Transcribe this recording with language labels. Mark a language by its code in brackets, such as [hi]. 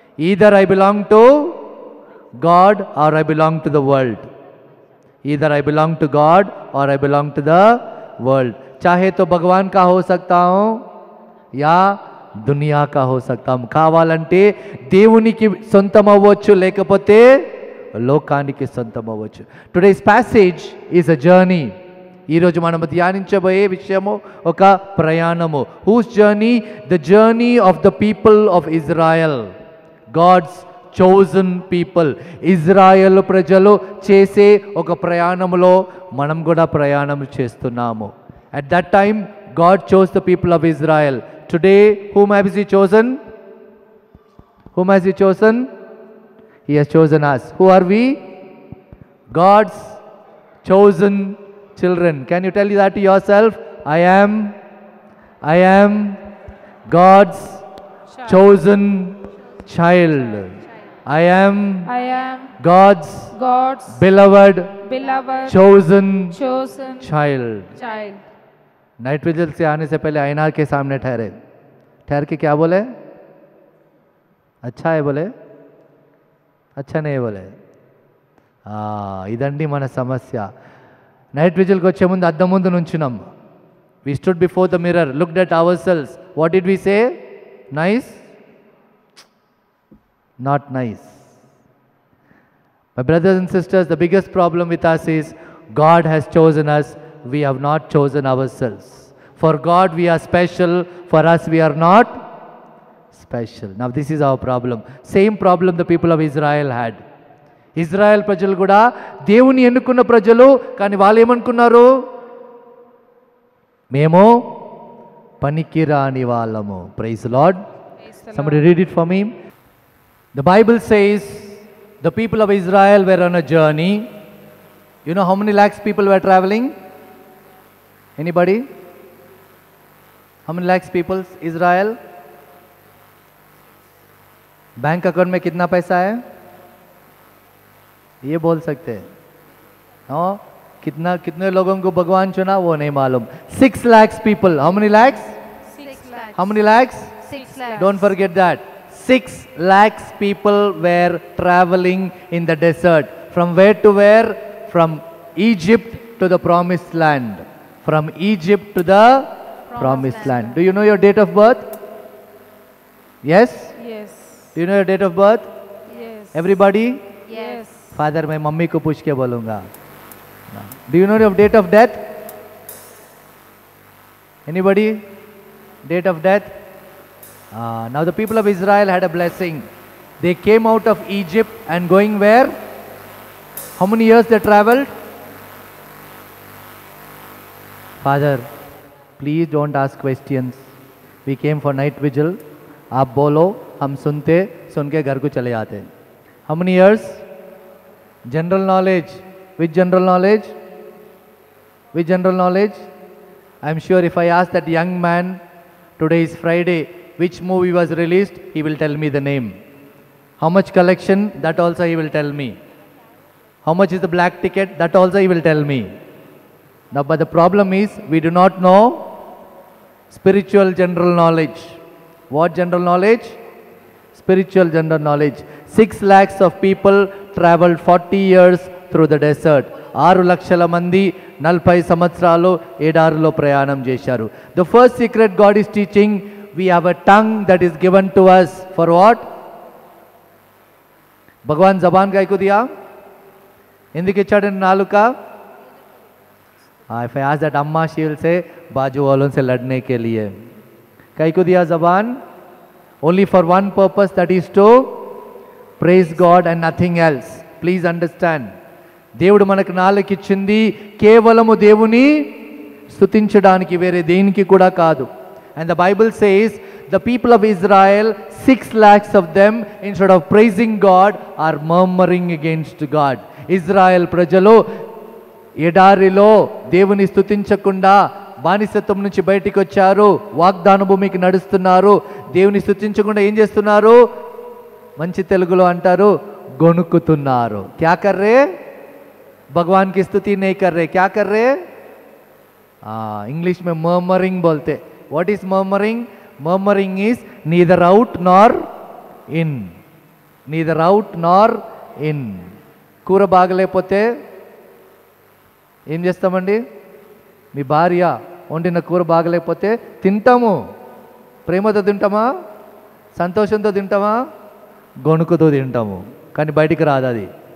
[en] Either I belong to God or I belong to the world. Either I belong to God or I belong to the world. [hi] चाहे तो भगवान का हो सकता हूं या దునియా కా హో సక్తాం. [te] కావాలంటే దేవునికి సొంతం అవ్వచ్చు, లేకపోతే లోకానికి సొంతం అవ్వచ్చు. [en] Today's passage is a journey. [te] ఈరోజు మనం ధ్యానించబోయే విషయము ఒక ప్రయాణము. [en] Whose journey? The journey of the people of Israel, God's chosen people. [te] Israel ప్రజలు చేసే ఒక ప్రయాణములో మనం కూడా ప్రయాణం చేస్తున్నాము. [en] At that time God chose the people of Israel. Today, whom has He chosen? Whom has He chosen? He has chosen us. Who are we? God's chosen children. Can you tell that to yourself? I am God's chosen child. I am God's beloved chosen child. [hi] Night vigil से आने से पहले आईना के सामने ठहरे, ठहर के क्या बोले? अच्छा है बोले, अच्छा नहीं बोले. [te] ఇదండి మన సమస్య. నైట్ విజిల్కి వచ్చే ముందు అద్దం ముందు నుంచున్నాం. [en] We stood before the mirror, looked at ourselves. What did we say? Nice? Not nice. My brothers and sisters, the biggest problem with us is God has chosen us. We have not chosen ourselves. For God we are special, for us we are not special. Now this is our problem. Same problem the people of Israel had. [te] Israel ప్రజలు కూడా దేవుని ఎన్నుకున్న ప్రజలు, కానీ వాళ్ళు ఏమనుకున్నారు? మేము పనికిరాని వాళ్ళము. [en] Praise the Lord. Somebody read it for me. The Bible says the people of Israel were on a journey. You know how many lakhs people were traveling? Anybody? How many lakhs people Israel? [hi] Bank account में कितना पैसा है ये बोल सकते हैं? कितने लोगों को भगवान चुना वो नहीं मालूम. [en] 6 lakhs people. How many lakhs? 6 lakhs. How many lakhs? 6 lakhs. Don't forget that. 6 lakhs people were traveling in the desert. From where to where? From Egypt to the promised land. From Egypt to the promised land. Do you know your date of birth? Yes? Yes. Do you know your date of birth? Yes. Everybody? Yes. [hi] Father, मैं mummy को पूछ के बोलूंगा. [en] Do you know your date of death? Anybody? Date of death? Now the people of Israel had a blessing. They came out of Egypt and going where? How many years they traveled? Father, please don't ask questions. We came for night vigil. [hi] आप बोलो, हम सुनते, सुन के घर को चले जाते. [en] How many years? General knowledge. Which general knowledge? Which general knowledge? I am sure if I ask that young man, today is Friday, which movie was released, he will tell me the name. How much collection? That also he will tell me. How much is the black ticket? That also he will tell me. Now, but the problem is, we do not know spiritual general knowledge. What general knowledge? Spiritual general knowledge. 6 lakhs of people traveled 40 years through the desert. [te] 6 లక్షల మంది 40 సంవత్సరాలు ఎడారిలో ప్రయాణం చేశారు. [en] The first secret God is teaching, we have a tongue that is given to us for what? [hi] भगवान जबान गाय को दिया. [te] ఎందుకు ఇచ్చాడు నాలుక? [en] If I ask that [hi] अम्मा, [en] she will say [hi] बाजू वालों से लड़ने के लिए. कई को दिया जबान? [en] Only for one purpose, that is to praise God and nothing else. Please understand. [te] దేవుడు మనకు నాలుక ఇచ్చింది కేవలము దేవుని స్తుతించడానికి, వేరే దేనికి కూడా కాదు. [en] And the Bible says the people of Israel, 6 lakhs of them, instead of praising God, are murmuring against God. [te] Israel ప్రజలు ఎడారిలో దేవుని స్తుతించకుండా బానిసత్వం నుంచి బయటికి వచ్చారు, వాగ్దాన భూమికి నడుస్తున్నారు. దేవుని స్తుతించకుండా ఏం చేస్తున్నారు? మంచి తెలుగులో అంటారు, గొణుకుతున్నారు. [hi] క్యా కర్ రే? भगवान की स्तुति नहीं कर रहे. क्या कर रहे? इंग्लिश में murmuring बोलते. [en] What is murmuring? Murmuring is neither out nor in. Neither out nor in. [te] కూర బాగలేకపోతే ఏం చేస్తామండి? మీ భార్య వండిన కూర బాగలేకపోతే తింటాము. ప్రేమతో తింటామా? సంతోషంతో తింటామా? గొణుకుతో తింటాము. కానీ బయటికి రాదు అది.